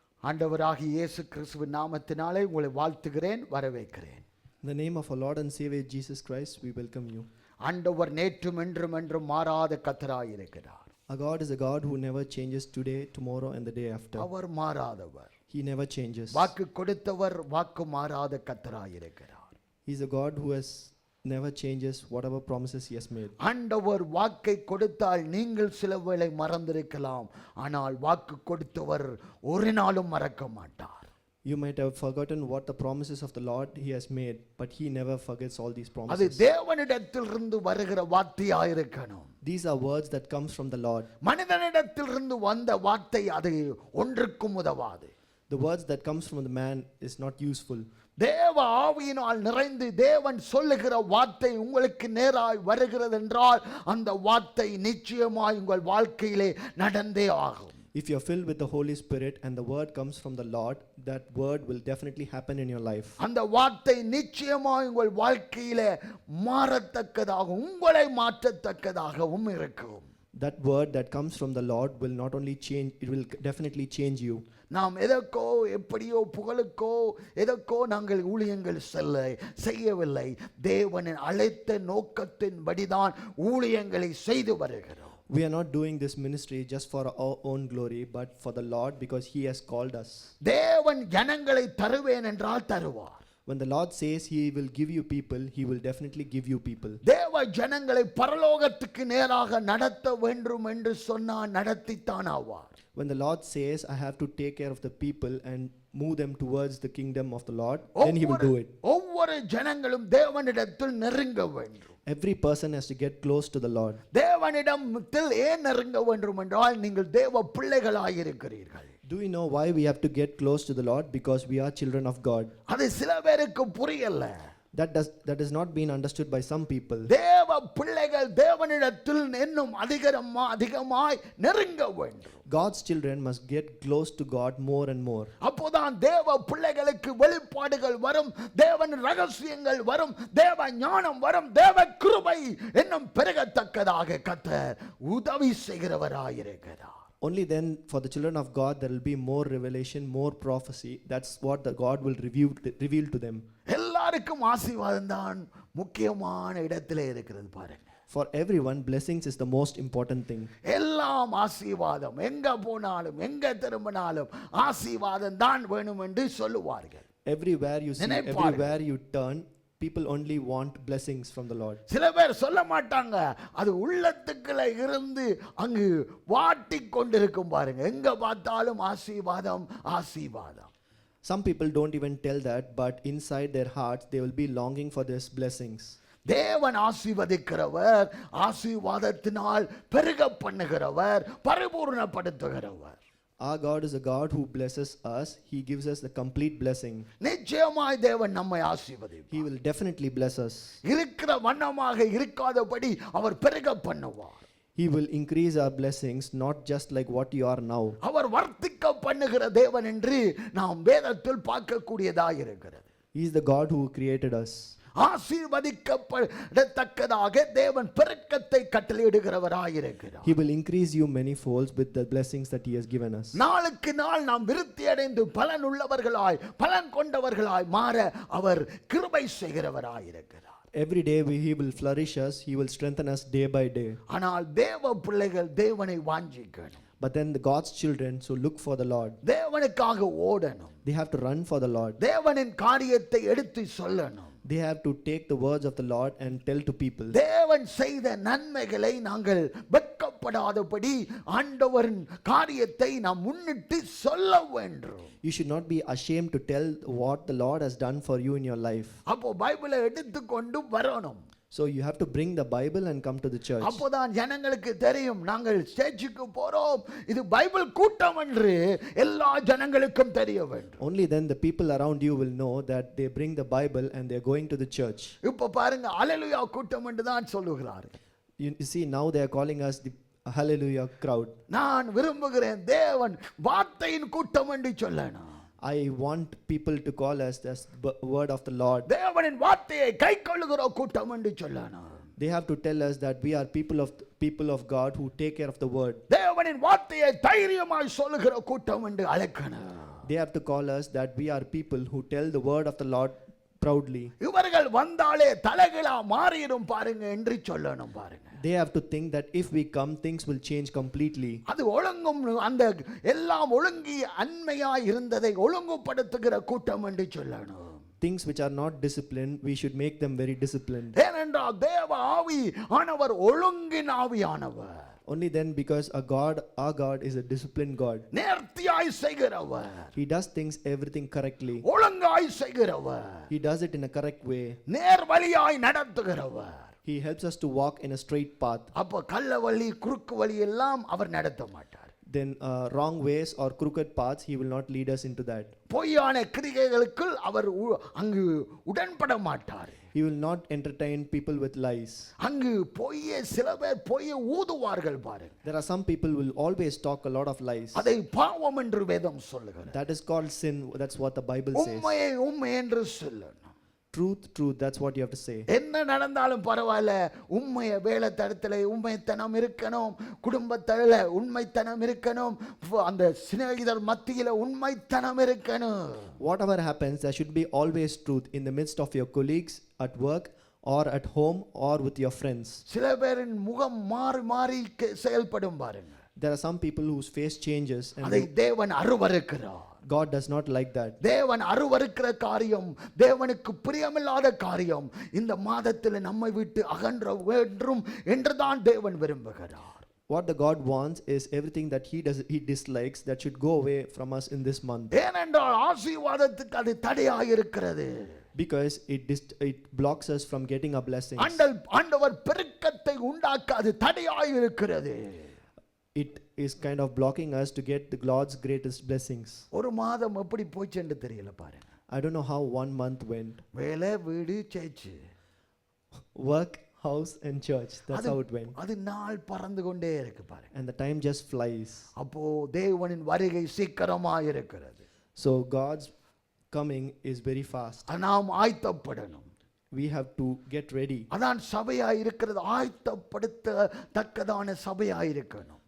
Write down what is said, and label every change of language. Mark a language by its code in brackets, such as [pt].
[ta] ஆண்டவராகிய இயேசு கிறிஸ்துவின் நாமத்தினாலே உங்களை வாழ்த்துகிறேன், வரவேற்கிறேன். [en] In the name of our Lord and Savior Jesus Christ, we welcome you. [ta] ஆண்டவர் நேற்றும் என்றும் என்றும் மாறாத கர்த்தராய் இருக்கிறார். [en] Our God is a God who never changes today, tomorrow and the day after. [ta] அவர் மாறாதவர். [en] He never changes. [ta] வாக்கு கொடுத்தவர் வாக்கு மாறாத கர்த்தராய் இருக்கிறார். [en] He is a God who has never changes whatever promises he has made. [ta] ஆண்டவர் வாக்கை கொடுத்தால் நீங்கள் சில வேளை மறந்திருக்கலாம், ஆனால் வாக்கு கொடுத்தவர் ஒரு நாளும் மறக்க மாட்டார். [en] You might have forgotten what the promises of the Lord he has made, but he never forgets all these [ta] அது [en] promises. [ta] தேவனிடத்திலிருந்து வருகிற வார்த்தையாய் இருக்கணும். [en] These are words that comes from the Lord. [ta] மனிதனிடத்திலிருந்து வந்த வார்த்தை அது ஒன்றுக்கும் உதவாது. [en] The words that comes from the man is not useful. [ta] தேவ ஆவியினால் நிறைந்து தேவன் சொல்லுகிற வார்த்தை உங்களுக்கு நேராய் வருகிறது என்றால் அந்த வார்த்தை நிச்சயமாய் உங்கள் வாழ்க்கையிலே நடந்தே ஆகும். [en] If you are filled with the Holy Spirit and the word comes from the Lord, that word will definitely happen in your life. [ta] அந்த வார்த்தை நிச்சயமாய் உங்கள் வாழ்க்கையிலே மாறத்தக்கதாக உங்களை மாற்றத்தக்கதாகவும் இருக்கும். [en] That word that comes from the Lord will not only change, it will definitely change you. [ta] நாம் எதற்கோ எப்படியோ புகழுக்கோ எதற்கோ நாங்கள் ஊழியங்கள் செய்யவில்லை. தேவனின் அழைத்த நோக்கத்தின்படிதான் ஊழியங்களை செய்து வருகிறோம். [en] We are not doing this ministry just for our own glory, but for the Lord, because He has called us. [ta] தேவன் ஜனங்களை தருவேன் என்றால் தருவார். [en] When the Lord says He will give you people, He will definitely give you people. [ta] தேவ ஜனங்களை பரலோகத்துக்கு நேராக நடத்த வேண்டும் என்று சொன்னால் நடத்தித்தான் ஆவார். [en] When the Lord says, I have to take care of the people and move them towards the kingdom of the Lord, then He will do it. [ta] ஒவ்வொரு ஜனங்களும் தேவனிடத்தில் நெருங்க வேண்டும். [en] Every person has to get close to the Lord. [ta] தேவனிடத்தில் ஏன் நெருங்க வேண்டும் என்றால் நீங்கள் தேவ பிள்ளைகளாயிருக்கிறீர்கள். [en] Do we know why we have to get close to the Lord? Because we are children of God. [ta] அது சில பேருக்கு புரியல. [en] That has not been understood by some people. [ta] தேவ பிள்ளைகள் தேவனிடத்தில் இன்னும் அதிகமாய் நெருங்க வேண்டும். [en] God's children must get close to God more and more. [ta] அப்போதான் தேவ பிள்ளைகளுக்கு வெளிப்பாடுகள் வரும், தேவன் ரகசியங்கள் வரும், தேவ ஞானம் வரும், தேவ கிருபை இன்னும் பெருகத்தக்கதாக கர்த்தர் உதவி செய்கிறவராயிருக்கிறார். [en] Only then for the children of God there will be more revelation, more prophecy. That's what the God will reveal to them. [ta] எல்லாருக்கும் ஆசீர்வாதம் தான் முக்கியமான இடத்திலே இருக்கிறது பாருங்க. [en] For everyone, blessings is the most important thing. [ta] எல்லாம் ஆசீர்வாதம், எங்க போனாலும் எங்க திரும்பினாலும் ஆசீர்வாதம் தான் வேணும் என்று சொல்லுவார்கள். [en] Everywhere you see, everywhere you turn, people only want blessings from the Lord. [ta] சில பேர் சொல்ல மாட்டாங்க, அது உள்ளத்துக்குள்ள இருந்து அங்கு வாட்டி கொண்டிருக்கும் பாருங்க, எங்க பார்த்தாலும் ஆசீர்வாதம் ஆசீர்வாதம். [en] Some people don't even tell that, but inside their hearts they will be longing for these blessings. [ta] தேவன் ஆசீர்வதிக்கிறவர், ஆசீர்வாதத்தினால் பெருக பண்ணுகிறவர், பரிபூர்ணப்படுத்துகிறவர். [en] Our God is a God who blesses us. He gives us the complete blessing. [ta] நிச்சயமாய் தேவன் நம்மை ஆசீர்வதிப்பார். [en] He will definitely bless us. [ta] இருக்கிற வண்ணமாக இருக்காதபடி அவர் பெருக பண்ணுவார். [en] He will increase our blessings, not just like what you are now. [ta] அவர் வர்த்திக்க பண்ணுகிற தேவன் என்று நாம் வேதத்தில் பார்க்கக்கூடியதாக இருக்கிறது. [en] He is the God who created us. [ta] ஆசீர்வதிக்கப்படத்தக்கதாக தேவன் பெருக்கத்தை கட்டளையிடுகிறவராயிருக்கிறார். [en] He will increase you many folds with the blessings that He has given us. [ta] நாளுக்கு நாள் நாம் விருத்தி அடைந்து பலன் உள்ளவர்களாய் பலன் கொண்டவர்களாய் மாற அவர் கிருபை செய்கிறவராயிருக்கிறார். [en] Every day He will flourish us. He will strengthen us day by day. [ta] ஆனால் தேவ பிள்ளைகள் தேவனை வாஞ்சிக்கணும். [en] But then the God's children so look for the Lord. [ta] தேவனுக்காக ஓடணும். [en] They have to run for the Lord. [ta] தேவனின் காரியத்தை எடுத்து சொல்லணும். [en] They have to take the words of the Lord and tell to people. [ta] தேவன் செய்த நன்மைகளை நாங்கள் வெட்கப்படாதபடி ஆண்டவரின் காரியத்தை நாம் முன்னிட்டு சொல்ல வேண்டும். [en] You should not be ashamed to tell what the Lord has done for you in your life. [ta] அப்போ பைபிளை எடுத்துக்கொண்டு வரணும். [en] So you have to bring the Bible and come to the church. [ta] அப்போதான் ஜனங்களுக்கு தெரியும் நாங்கள் ஸ்டேஜுக்கு போறோம், இது பைபிள் கூட்டம் என்று எல்லா ஜனங்களுக்கும் தெரிய வேண்டும். [en] Only then the people around you will know that they bring the Bible and they are going to the church. [ta] இப்போ பாருங்க, ஹல்லேலூயா கூட்டம் என்று தான் சொல்லுகிறார்கள். [en] You see, now they are calling us the Hallelujah crowd. [ta] நான் விரும்புகிறேன் தேவன் வார்த்தையின் கூட்டம் என்று சொல்லணும். [en] I want people to call us the word of the Lord. [ta] தேவனின் வார்த்தையை கைக்கொள்ளுகிற கூட்டம் என்று சொல்லணும். [en] They have to tell us that we are people of God who take care of the word. [ta] தேவனின் வார்த்தையை தைரியமாய் சொல்லுகிற கூட்டம் என்று அழைக்கணும். [en] They have to call us that we are people who tell the word of the Lord proudly. [ta] இவர்கள் வந்தாலே தலைகளா மாறிடும் பாருங்க என்று சொல்லணும் பாருங்க. [en] They have to think that if we come, things will change completely. [ta] அது ஒழுங்கும் அந்த எல்லாம் ஒழுங்கி அன்மையாய் இருந்ததை ஒழுங்குபடுத்துகிற கூட்டம் என்று சொல்லணும். [en] Things which are not disciplined, we should make them very disciplined. [ta] ஏனென்றால் தேவ ஆவி ஆனவர் ஒழுங்கின் ஆவியானவர். [en] Only then, because our God is a disciplined God. [ta] நேர்த்தியாய் செய்கிறவர். [en] He does things everything correctly. [ta] ஒழுங்காய் செய்கிறவர். [en] He does it in a correct way. [ta] நேர் வழியாய் நடத்துகிறவர். [en] He helps us to walk in a straight path. [ta] அப்ப கள்ள வழி குறுக்கு வழி எல்லாம் அவர் நடத்த மாட்டார். [en] Then wrong ways or crooked paths, He will not lead us into that. [ta] பொய்யான கிரியைகளுக்குள் அவர் அங்கு உடன்பட மாட்டார். [en] He will not entertain people with lies. [ta] அங்கு பொய்யே சில பேர் பொய்யை ஊதுவார்கள் பாருங்க. [en] There are some people who will always talk a lot of lies. [ta] அதை பாவம் என்று வேதம் சொல்லுகிறது. [en] That is called sin. That's what the Bible says. [ta] உண்மையை உண்மை என்று சொல்லணும். [en] Truth, truth. That's what you have to say. [ta] என்ன நடந்தாலும் பரவாயில்ல, உண்மைய வேலை தடத்துல உண்மைத்தனம் இருக்கணும், குடும்பத்துல உண்மைத்தனம் இருக்கணும், அந்த சிநேகிதர் மத்தியில உண்மைத்தனம் இருக்கணும். [en] Whatever happens, there should be always truth in the midst of your colleagues, at work, or at home, or with your friends. [ta] சில பேரின் முகம் மாறி மாறி செயல்படும் பாருங்க. [en] There are some people whose face changes, and [ta] அதை தேவன் அருவருக்கிறார். [en] God does not like that. [ta] தேவன் அருவருக்கிற காரியம், தேவனுக்கு பிரியமில்லாத காரியம் இந்த மாதத்தில் நம்மை விட்டு அகன்ற வேண்டும் என்றுதான் தேவன் விரும்புகிறார். [en] What the God wants is everything that he dislikes that should go away from us in this month. [ta] ஏனென்றால் ஆசீர்வாதத்துக்கு அது தடையாக இருக்கிறது. [en] Because it blocks us from getting our blessings. [ta] ஆண்டவர் பெருக்கத்தை உண்டாக்க அது தடையாக இருக்கிறது. [en] It is kind of blocking us to get the God's greatest blessings. [ta] ஒரு மாதம் எப்படி போச்சுன்னு தெரியல பாருங்க. [en] I don't know how 1 month went. [ta] வேலை, வீடு, search, [en] Work, house and church. That's how it went. [ta] அது நாள் பறந்து கொண்டே இருக்கு பாருங்க. [en] And the time just flies. [ta] அப்போ தேவனின் வருகை சீக்கிரமாக இருக்கிறது. [en] So God's coming is very fast. [ta] நாம் ஆயத்தப்படணும். [en] We have to get ready. [ta] அதான் சபையாய் இருக்கிறது, ஆயத்தப்படுத்த தக்கதான சபையாய் இருக்கணும்.